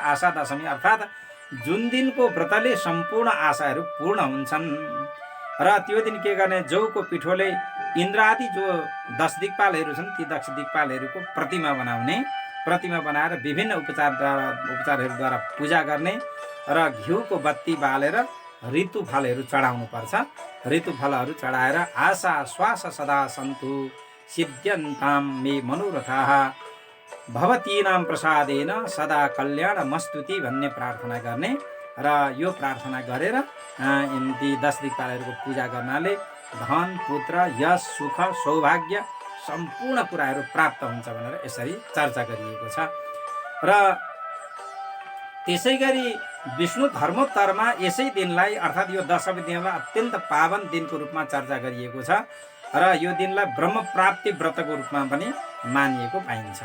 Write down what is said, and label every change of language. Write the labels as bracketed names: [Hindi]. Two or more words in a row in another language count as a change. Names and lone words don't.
[Nepali] आशा दशमी अर्थात् जुन दिनको व्रतले सम्पूर्ण आशाहरू पूर्ण हुन्छन् र त्यो दिन के गर्ने, जौको पिठोले इन्द्रादि जो 10 दिक्पालहरू छन् ती 10 दिक्पालहरूको प्रतिमा बनाएर विभिन्न उपचारहरूद्वारा पूजा गर्ने र घिउको बत्ती बालेर ऋतुफलहरू चढाउनुपर्छ। ऋतुफलहरू चढाएर [Sanskrit] आशा श्वास सदा सन्तु सिद्ध्यन्तां मे मनोरथाः भवतीनां प्रसादेन सदा कल्याणमस्तुति [Nepali] भन्ने प्रार्थना गर्ने र यो प्रार्थना गरेर ती 10 दिक्पालहरूको पूजा गर्नाले धन पुत्र यश सुख सौभाग्य सम्पूर्ण कुराहरू प्राप्त हुन्छ भनेर यसरी चर्चा गरिएको छ। र त्यसै गरी विष्णु धर्मोत्तरमा यसै दिनलाई अर्थात् यो दशमी दिनलाई अत्यन्त पावन दिनको रूपमा चर्चा गरिएको छ र यो दिनलाई ब्रह्म प्राप्ति व्रतको रूपमा पनि मानिएको पाइन्छ।